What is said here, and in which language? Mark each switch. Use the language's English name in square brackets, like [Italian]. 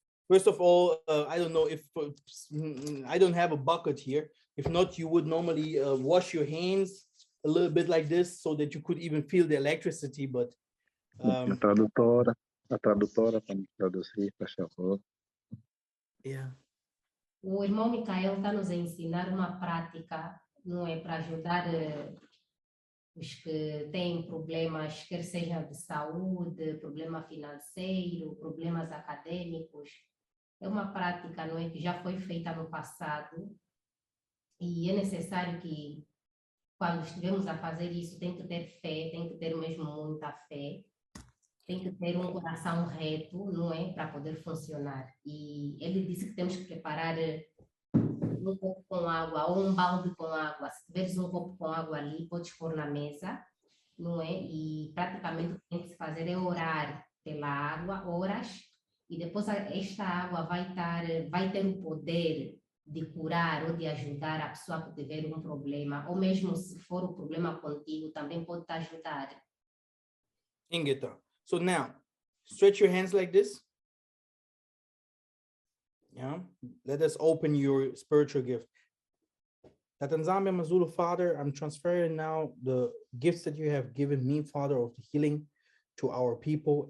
[English] First of all, I don't know if I don't have a bucket here. If not, you would normally wash your hands a little bit like this so that you could even feel the electricity. But [Portuguese] A tradutora para me traduzir, por favor. yeah. O irmão Mikhael está nos a ensinar uma prática, não é, para ajudar os que têm problemas, quer seja de saúde, problema financeiro, problemas acadêmicos. É uma prática, não é, que já foi feita no passado e é necessário que, quando estivermos a fazer isso, tem que ter fé, tem que ter mesmo muita fé, tem que ter um coração reto, não é, para poder funcionar. E ele disse que temos que preparar um copo com água ou um balde com água. Se tiveres um copo com água ali, podes pôr na mesa, não é? E praticamente o que tem que se fazer é orar pela água, horas, e depois esta água vai ter o poder de curar ou de ajudar a pessoa que tiver um problema, ou mesmo se for o problema contigo, também pode te ajudar. Ingeta. [English] So now, stretch your hands like this. Yeah, let us open your spiritual gift. Yah Nzambe Maker, Father, I'm transferring now the gifts that you have given me, Father, of the healing to our people.